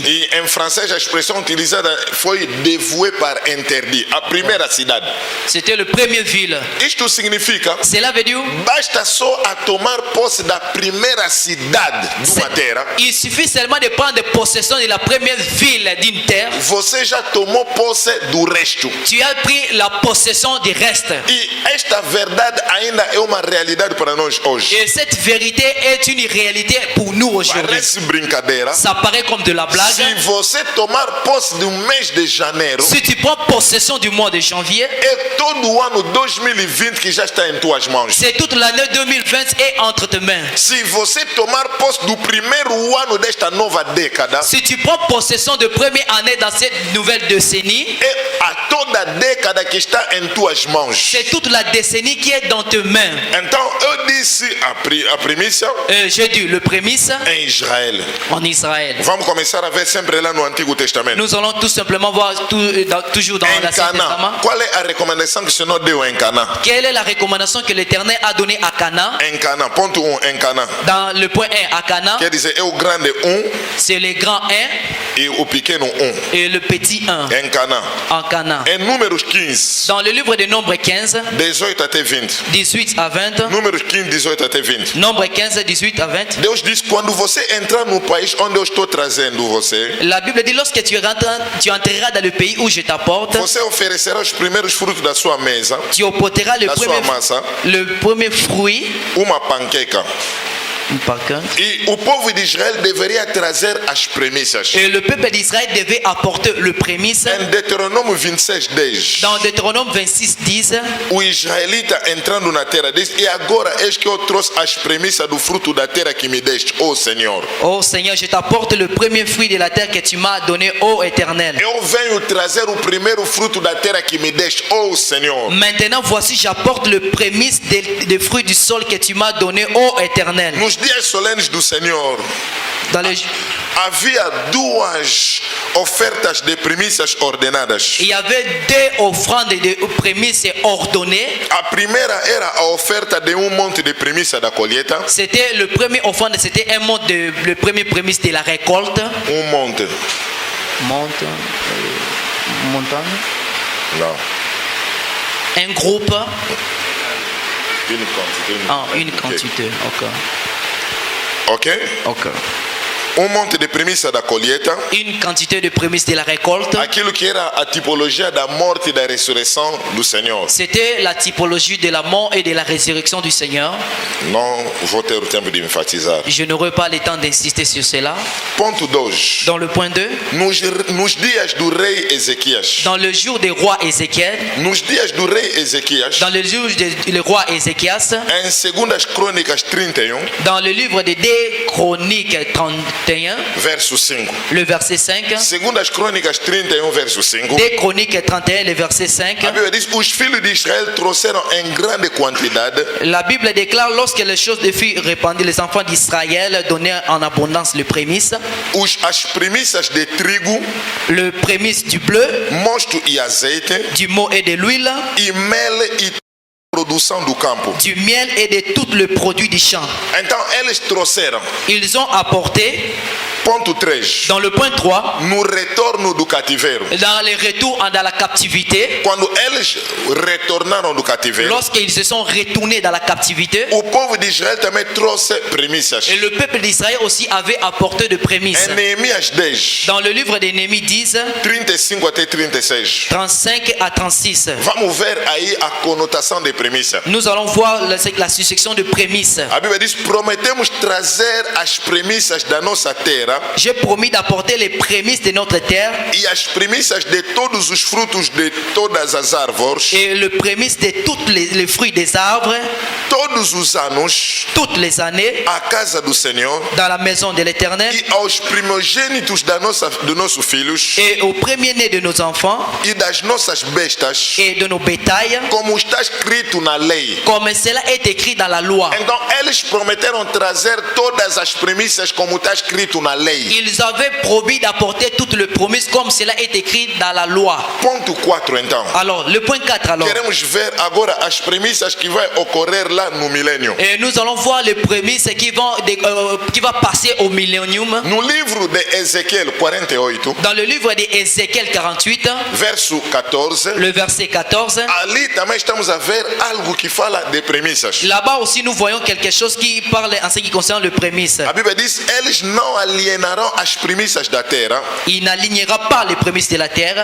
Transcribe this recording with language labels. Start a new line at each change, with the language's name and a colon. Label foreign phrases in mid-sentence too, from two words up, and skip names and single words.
Portuguese: E em francês a expressão utilizada foi
French: dévoué par interdit.
Portuguese: A primeira cidade.
French: C'était le premier ville.
Portuguese: Isto significa
French: Cela veut dire
Portuguese: basta só a tomar posse da primeira cidade de uma terra.
French: il suffit seulement de prendre possession de la première ville d'une terre.
Portuguese: Você já tomou posse do resto.
French: Tu as pris la possession du reste.
Portuguese: E esta verdade ainda é uma realidade para nós hoje.
French: Et cette vérité est une réalité pour nous aujourd'hui.
Portuguese: Parece brincadeira.
French: Ça paraît comme de la blague.
Portuguese: Se você tomar posse do mês de janeiro,
French: Si tu prends possession du mois de janvier,
Portuguese: é todo o ano 2020 que já está em tuas mãos.
French: c'est toute l'année 2020 est entre tes mains.
Portuguese: Se você tomar posse do primeiro ano desta nova década,
French: Si tu prends possession de première année dans cette nouvelle décennie,
Portuguese: é a toda a década que está em tuas mãos.
French: c'est toute la décennie qui est dans tes mains.
Portuguese: Então eu disse a primícia
French: J'ai dit le prémisse
Portuguese: em Israel.
French: en Israël.
Portuguese: Vamos começar a ver sempre lá no Antigo Testamento.
French: Nous allons tout simplement voir toujours dans
Portuguese: Em
French: l'Ancien Testament.
Portuguese: Canaã, qual é a recomendação que o Senhor deu em Canaã?
French: Quelle est la recommandation que l'Éternel a donnée à Canaan?
Portuguese: Em Canaã, ponto 1, em Canaã.
French: Dans le point 1 à Canaan,
Portuguese: Quer dizer, é o grande 1
French: c'est le grand 1
Portuguese: e o pequeno 1.
French: et le petit 1
Portuguese: Em Canaã.
French: en Canaan.
Portuguese: Em Números 15,
French: Dans le livre de Nombre 15,
Portuguese: 18 até 20.
French: 18 à 20,
Portuguese: Números 15, 18 até 20.
French: Nombre 15, 18 à 20,
Portuguese: Deus diz: quando você entrar no país onde eu estou trazendo você,
French: la Bible dit lorsque tu entreras dans le pays où je t'apporte,
Portuguese: você oferecerá os primeiros frutos da sua mesa,
French: tu apporteras
Portuguese: da sua massa,
French: le premier fruit,
Portuguese: uma panqueca.
French: par contre.
Portuguese: E o povo de Israel deveria trazer as premissas.
French: Et le peuple d'Israël devait apporter le prémisse.
Portuguese: Em Deuteronômio 26:10,
French: Dans Deutéronome 26, 10,
Portuguese: o israelita entrando na terra diz: E agora eis que eu trouxe as premissas do fruto da terra que me deste, ó Senhor.
French: oh Seigneur, je t'apporte le premier fruit de la terre que tu m'as donné, ô Éternel.
Portuguese: Eu venho trazer o primeiro fruto da terra que me deste, ó Senhor.
French: Maintenant, voici, j'apporte le prémisse des fruits du sol que tu m'as donné, ô Éternel.
Portuguese: Nos dias solenes do Senhor,
French: Dans les...
Portuguese: havia duas ofertas de premissas ordenadas.
French: Il y avait deux offrandes de prémices ordonnées.
Portuguese: A primeira era a oferta de monte de premissa da colheita.
French: C'était le premier offrande, c'était un monte de le premier prémisse de la récolte.
Portuguese: Monte.
French: Montagne.
Portuguese: Não.
French: Un groupe. Une quantité. Ah, une quantité. Ok? Ok.
Portuguese: Monte de premissa da colheita.
French: Une quantité de prémices de la récolte.
Portuguese: Aquilo que era a tipologia da morte e da ressurreição do Senhor.
French: C'était la typologie de la mort et de la résurrection du Seigneur.
Portuguese: Não vou ter o tempo de enfatizar.
French: Je n'aurai pas le temps d'insister sur cela.
Portuguese: Ponto 2.
French: Dans le point 2,
Portuguese: Nos dias do rei Ezequias.
French: dans le jour des rois Ézéchiel,
Portuguese: Nos dias do rei Ezequias.
French: dans le jour du roi Ézéchias,
Portuguese: Em 2 Crônicas 31,
French: dans le livre des 2 Chroniques 31,
Portuguese: verso 5.
French: le verset 5,
Portuguese: 2 Crônicas 31, verso 5.
French: 2 Chroniques 31, le verset 5,
Portuguese: A Bíblia diz: Os filhos de Israel trouxeram em grande quantidade
French: la Bible déclare lorsque les choses de furent répandues, les enfants d'Israël donnaient en abondance le prémisse,
Portuguese: as premissas de trigo,
French: le prémisse du bleu,
Portuguese: mosto e azeite,
French: du mot et de l'huile,
Portuguese: e mel e produção do campo.
French: du miel et de tout le produit du champ.
Portuguese: Então eles trouxeram.
French: Ils ont apporté,
Portuguese: Ponto 3.
French: dans le point 3,
Portuguese: No retorno do cativeiro.
French: dans les retours dans la captivité,
Portuguese: Quando eles retornaram do cativeiro,
French: lorsqu'ils se sont retournés dans la captivité,
Portuguese: o povo de Israel também trouxe premissas.
French: et le peuple d'Israël aussi avait apporté de prémices.
Portuguese: Em Neemias 10,
French: Dans le livre de Néhémie 10,
Portuguese: 35 até 36.
French: 35 à 36,
Portuguese: Vamos ver aí a conotação de premissa.
French: nous allons voir la succession de prémices.
Portuguese: A Bíblia diz: prometemos trazer as premissas da nossa terra
French: J'ai promis d'apporter les prémices de notre terre
Portuguese: e as premissas de todos os frutos de todas as árvores,
French: et le prémisse de tous les fruits des arbres,
Portuguese: todos os anos,
French: toutes les années,
Portuguese: à casa do Senhor
French: dans la maison de l'Éternel,
Portuguese: e aos primogênitos dos nossos filhos
French: et au premier-né de nos enfants
Portuguese: e das nossas bestas,
French: et de nos bétails,
Portuguese: como está escrito na lei.
French: comme cela est écrit dans la loi.
Portuguese: Então eles prometeram trazer todas as premissas como está escrito na lei.
French: Ils avaient promis d'apporter toutes les promesses comme cela est écrit dans la loi.
Portuguese: Ponto 4 então.
French: Alors, le point 4 alors.
Portuguese: Queremos ver agora as premissas que vai ocorrer lá no milênio.
French: Et nous allons voir les prémices qui va passer au millénium.
Portuguese: No livro de Ezequiel 48,
French: Dans le livre d'Ézéchiel 48,
Portuguese: verso 14,
French: le verset 14,
Portuguese: ali também estamos a ver algo que fala de premissas.
French: là-bas aussi nous voyons quelque chose qui parle en ce qui concerne le prémisse.
Portuguese: A Bíblia diz: eles não alienarão as premissas da terra,
French: Il n'alignera pas les prémices de la terre